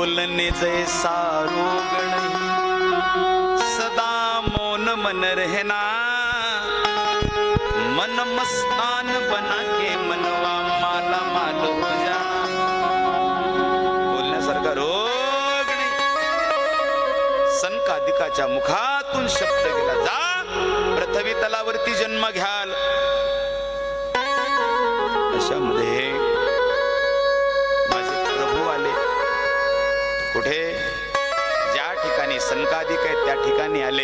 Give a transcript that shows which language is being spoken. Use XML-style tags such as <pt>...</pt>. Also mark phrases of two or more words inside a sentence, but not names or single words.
<hi>बोलणे जैसा रोग नहीं, सदा मौन मन रहना, मन मस्तान बना के मनवा माला माल हो जाना.</hi> <mr>बोलण्यासारखा रोग नाही. सनकादिकाच्या मुखातून शब्द गेला, जा पृथ्वी तलावरती जन्म घ्याल. अशामध्ये माझे प्रभू आले. कुठे? ज्या ठिकाणी सनकादिक आहेत त्या ठिकाणी आले.</mr>